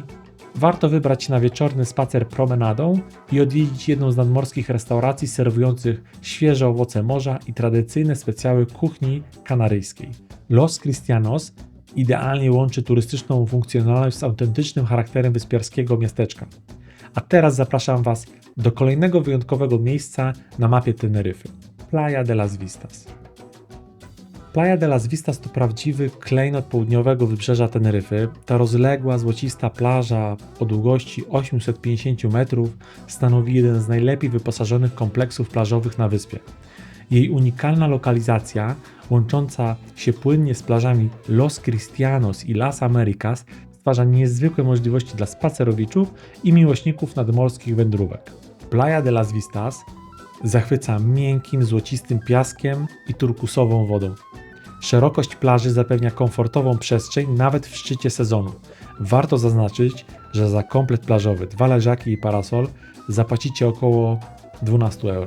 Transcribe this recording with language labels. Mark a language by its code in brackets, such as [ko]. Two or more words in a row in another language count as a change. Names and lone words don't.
[pl] Warto wybrać się na wieczorny spacer promenadą i odwiedzić jedną z nadmorskich restauracji serwujących świeże owoce morza i tradycyjne specjały kuchni kanaryjskiej. Los Cristianos idealnie łączy turystyczną funkcjonalność z autentycznym charakterem wyspiarskiego miasteczka. A teraz zapraszam Was do kolejnego wyjątkowego miejsca na mapie Teneryfy. Playa de las Vistas. Playa de las Vistas to prawdziwy klejnot południowego wybrzeża Teneryfy. Ta rozległa, złocista plaża o długości 850 metrów stanowi jeden z najlepiej wyposażonych kompleksów plażowych na wyspie. Jej unikalna lokalizacja, łącząca się płynnie z plażami Los Cristianos i Las Americas, stwarza niezwykłe możliwości dla spacerowiczów i miłośników nadmorskich wędrówek. Playa de las Vistas zachwyca miękkim, złocistym piaskiem i turkusową wodą. Szerokość plaży zapewnia komfortową przestrzeń nawet w szczycie sezonu. Warto zaznaczyć, że za komplet plażowy, 2 leżaki i parasol zapłacicie około 12 euro.